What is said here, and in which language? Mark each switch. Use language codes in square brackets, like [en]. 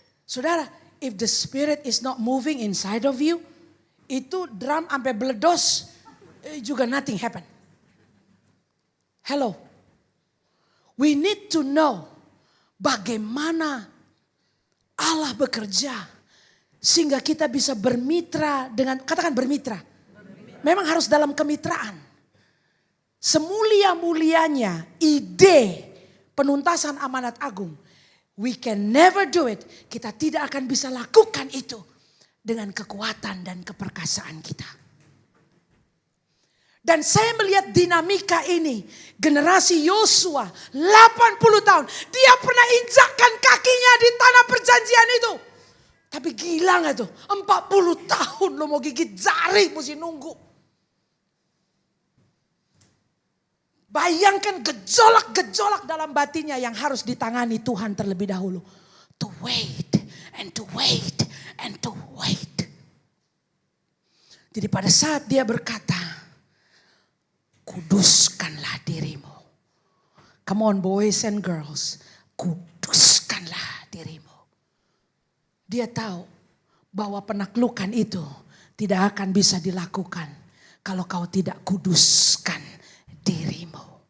[en] Saudara, if the spirit is not moving inside of you. [id] Itu drum sampai beledos juga [en] nothing happen. Hello. We need to know [id] bagaimana Allah bekerja sehingga kita bisa bermitra dengan, katakan bermitra. Memang harus dalam kemitraan. Semulia-mulianya ide penuntasan amanat agung. [en] We can never do it. [id] Kita tidak akan bisa lakukan itu dengan kekuatan dan keperkasaan kita. Dan saya melihat dinamika ini. Generasi Yosua 80 tahun. Dia pernah injakkan kakinya di tanah perjanjian itu. Tapi gila gak tuh? 40 tahun lo mau gigit jari mesti nunggu. Bayangkan gejolak-gejolak dalam batinnya yang harus ditangani Tuhan terlebih dahulu. [en] To wait and to wait and to wait. [id] Jadi pada saat dia berkata, kuduskanlah dirimu. [en] Come on boys and girls, [id] kuduskanlah dirimu. Dia tahu bahwa penaklukan itu tidak akan bisa dilakukan kalau kau tidak kuduskan dirimu.